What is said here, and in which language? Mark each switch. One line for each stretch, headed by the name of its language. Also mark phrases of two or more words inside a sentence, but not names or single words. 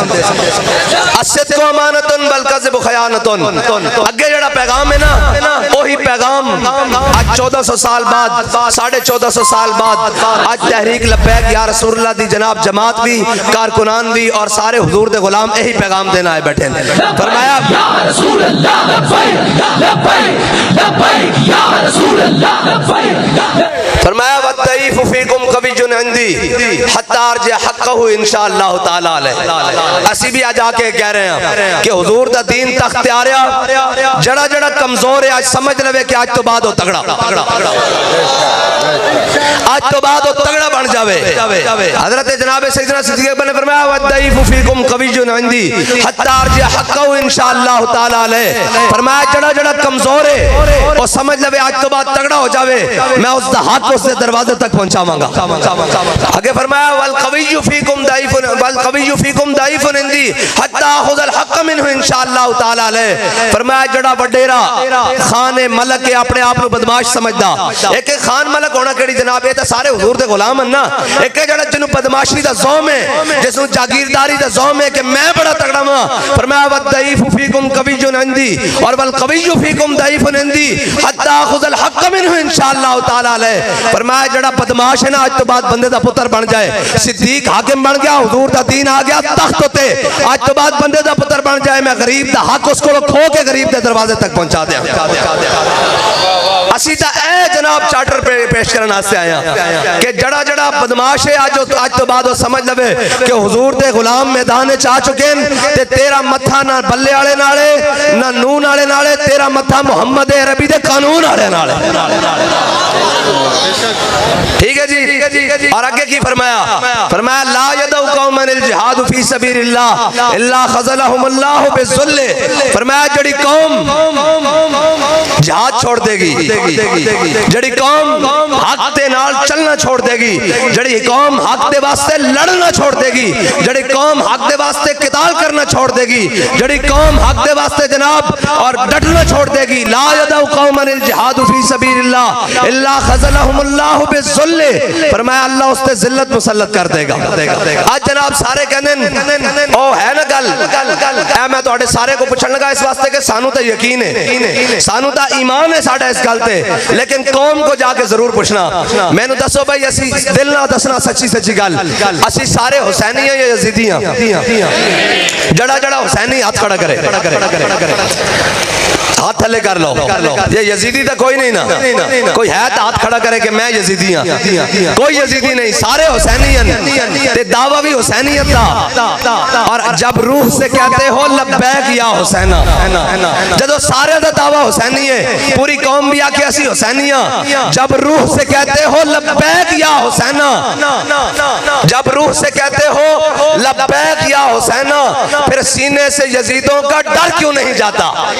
Arabic: الصدق أمانة بل الكذب خيانة
Punjabi: اگے جیہڑا پیغام ہے نا وہی پیغام آج 1400 سال بعد 1450 سال بعد آج تحریک لبیک یا رسول اللہ دی جناب جماعت بھی کارکنان بھی اور سارے حضور دے غلام یہی پیغام دینا آئے بیٹھے ہیں. फरमाया
Arabic: يا رسول الله لبيك لبيك لبيك يا رسول الله لبيك फरमाया والضعيف فيكم قوي عندي حتى أرجع حقه إن شاء الله تعالى عليه.
Punjabi: اسی بھی آج آ کے کہہ رہے ہیں کہ حضور دا دین تخت تے آ رہا جیہڑا جیہڑا کمزور ہے آج سمجھ لوے کہ آج توں بعد او تگڑا آج توں بعد او تگڑا بن جاوے. حضرت جناب سیدنا صدیق اکبر نے فرمایا
Arabic: والضعيف فيكم قوي عندي حتى أرجع حقه إن شاء الله تعالى عليه.
Punjabi: فرمایا جیہڑا جیہڑا کمزور ہے او سمجھ لوے آج توں بعد تگڑا ہو جاوے میں اس دا ہتھ اس دے دروازے تک پہنچاواں گا. اگے فرمایا
Arabic: والقوي فيكم ضعيف عندي حتى آخذ الحق منه إن شاء الله تعالى عليه.
Punjabi: فرمایا جیہڑا وڈیرا خان ملک کہ اپنے آپ نوں بدمعاش سمجھدا اک خان ملک ہونا کیہڑی جناب ایہہ تو سارے حضور دے غلام ہیں نا اک جیہڑا جنہاں بدمعاشی دا زعم ہے جس نوں جاگیرداری دا زعم ہے کہ میں بڑا تگڑا ہاں.
Arabic: फरमाया والضعيف فيكم قوي عندي اور والقوي فيكم ضعيف عندي حتى آخذ الحق منه إن شاء الله تعالى عليه.
Punjabi: فرمایا جیہڑا بدمعاش ہے نا آج توں بعد بندے دا پتر بن جائے صدیق حاکم بن گیا حضور دا دین آ گیا تخت تے آج توں بعد بندے دا پتر بن جائے میں غریب دا حق اس کولوں کھو کے غریب دے دروازے تک پہنچا دیا. اسی تاں اے جناب چارٹر پیش کرن واسطے آیا کہ جیہڑا جیہڑا بدمعاش ہے آج توں بعد او سمجھ لوے کہ حضور دے غلام میدان چ آ چکے ہیں تے تیرا متھا نا بلے والے نال نا نون والے نال تیرا متھا محمد عربی دے قانون والے نال. ٹھیک ہے جی اور اگے کی فرمایا
Arabic: لا يدع قوم الجهاد في سبيل الله إلا خذلهم الله بالذل.
Punjabi: فرمایا جیہڑی قوم جہاد چھوڑ دیوے گی جیہڑی قوم حق دے نال چلنا چھوڑ دیوے گی جیہڑی قوم حق دے واسطے لڑنا چھوڑ دیوے گی جیہڑی قوم حق دے واسطے قتال کرنا چھوڑ دیوے گی جیہڑی قوم حق دے واسطے جناب اور ڈٹنا چھوڑ دیوے گی
Arabic: لا يدع قوم الجهاد في سبيل الله إلا خذلهم الله بالذل.
Punjabi: فرمایا اللہ اس تے ذلت مسلط کر دیوے گا. آج جناب سارے کہندے او ہے نا گل اے میں تہاڈے سارے نوں پچھن لگا اس واسطے کہ سانوں تو یقین ہے سانوں تو ایمان ہے ساڈا اس گل تے لیکن قوم نوں جا کے ضرور پچھنا مینوں دسو بھائی اسی دل نا دسنا سچی سچی گل اسی سارے حسینی یا یزیدی ہاں جیہڑا جیہڑا حسینی ہتھ کھڑا کرے ہتھ تھلے کر لو ایہہ یزیدی تو کوئی نہیں نا کوئی ہے تو ہتھ کھڑا کرے کہ میں یزیدی ہاں کوئی یزیدی نہیں سارے حسینی تے دعوی بھی حسینیت دا اور جب روح سے کہتے ہو
Arabic: لبيك يا حسينا
Punjabi: جب سارے دا دعوی حسینی ہے پوری قوم بھی آ کے اسی حسینی ہاں جب روح سے کہتے ہو
Arabic: لبيك يا حسينا
Punjabi: جب روح سے کہتے ہو
Arabic: لبيك يا حسينا
Punjabi: پھر سینے سے یزیدوں کا ڈر کیوں نہیں جاتا.